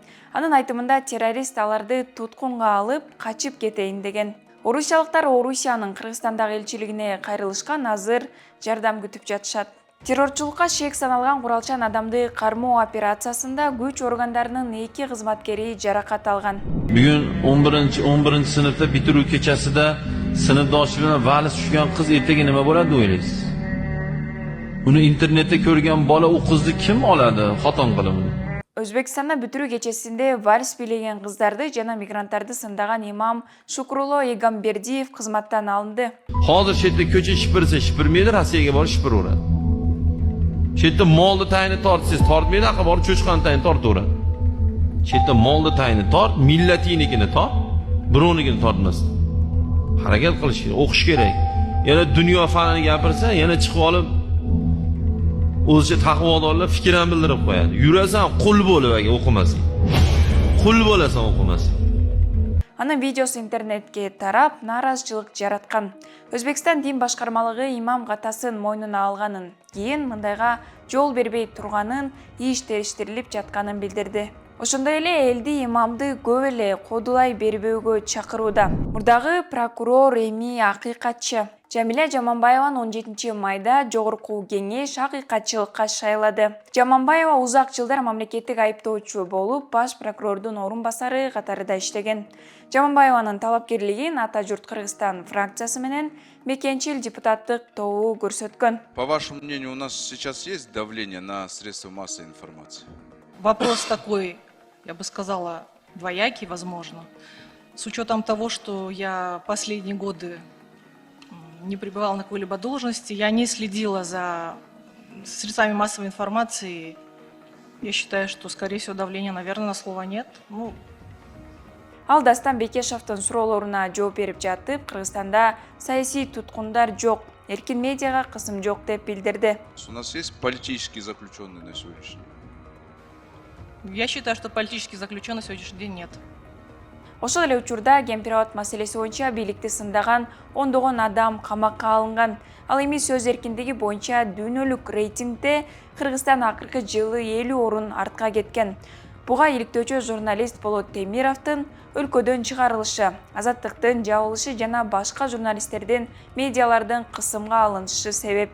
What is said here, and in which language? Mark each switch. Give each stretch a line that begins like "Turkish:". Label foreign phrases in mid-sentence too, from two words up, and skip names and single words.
Kyrgyz: Анын айтымында террорист аларды туткунга алып, качып кетейин деген. Орусиялыктар Орусиянын Кыргызстандагы элчилигине кайрылышкан, азыр жардам күтүп жатышат. Террорчулукка шек саналган куралчан адамды кармоо операциясында күч органдарынын 2 кызматкери жаракат алган.
Uzbek: Bugün 11 sınıfta bitiruv kechasida sinfdoshi bilan vali tushgan qiz ertaga nima bo'ladi o'ylaysiz? Uni internetda ko'rgan bola u qizni kim oladi xotin qilib? Өзбекстанда бүтүрүү кечесинде вальс бийлеген кыздарды жана мигранттарды сындаган имам Шукруло Эгамбердиев кызматтан алынды. Hozir chetda ko'cha shipirsa shipirmaydi, Rossiyaga borib shipiraveradi. Chetda molni tayini tortsangiz tortmaydi, aql borib cho'chqani tayini tortaveradi. Chetda molni tayini tort, millatinikini tort, birovnikini tortmasdan. Harakat qilish kerak, o'qish kerak. Yana dunyo fanini gapirsa, yana chiqib olib o'zicha taqvodorlar fikrini bildirib qo'yadi. Yurasan qul bo'lib agar o'qimasang. Qul bo'lasan o'qimasang.
Kyrgyz: Анын видеосу интернетке тарап, нааразычылык жараткан. Өзбекстан дин башкармалыгы имам катасын мойнуна алганын, кийин мындайга жол бербей турганын, иштештирилип жатканын билдирди. Ошондой эле элди имамды көп эле кодулай бербөөгө чакырууда. Мурдагы прокурор эми акыйкатчы. Жамиля Жаманбаеваны 17 майда жогорку кеңеш акыйкатчылыкка шайлады. Жаманбаева узак жылдар мамлекеттик айыптоочу болуп, баш прокурордун орун басары катарында иштеген. Жаманбаеванын талапкерлигин Ата журт Кыргызстан фракциясы менен мекенчил депутаттык тобу көрсөткөн.
Russian: По вашему мнению, у нас сейчас есть давление на средства массовой информации? Вопрос такой, я бы сказала, двоякий, возможно. С учетом того, что я последние годы не пребывала на какой-либо должности, я не следила за средствами массовой информации. Я считаю, что, скорее всего, давления, наверное, на слово нет.
Kyrgyz: Ал Дастан Бекешевдин суроолоруна жооп берип жатып, Кыргызстанда саясий туткундар жок, эркин медиага кысым жок деп билдирди.
Russian: У нас есть политические заключенные на сегодняшний день? Я считаю, что политических заключенных на сегодняшний день нет.
Kyrgyz: Ошол эле учурда Кемпирабад маселеси боюнча бийликти сындаган 10 адам камакка алынган. Ал эми сөз эркиндиги боюнча дүйнөлүк рейтингде Кыргызстан акыркы жылы 50 орун артка кеткен. Буга иликтөөчү журналист Болот Темировдун өлкөдөн чыгарылышы, азаттыктын жабылышы жана башка журналисттердин медиалардын кысымга алынышы себеп.